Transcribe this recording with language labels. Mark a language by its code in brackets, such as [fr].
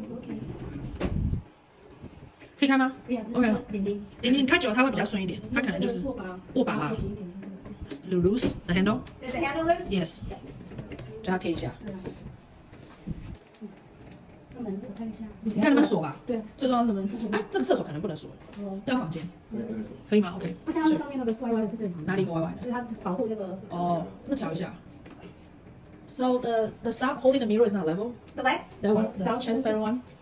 [zh] OK。可以开吗这样子？OK，零你开久了它会比较顺一点，它可能就是握把嘛。 [en] Loose the handle. Is the handle loose? Yes. [zh] 叫它贴一下，那门我看一下。你看能不能锁吧？对。最重要是门啊，这个厕所可能不能锁，要房间，可以吗？OK。它像它上面那个歪歪的是正常的。哪里歪歪的？就是它保护那个。哦，那调一下。 [en] So the stop holding the mirror is not level. The what? That one, the transparent one.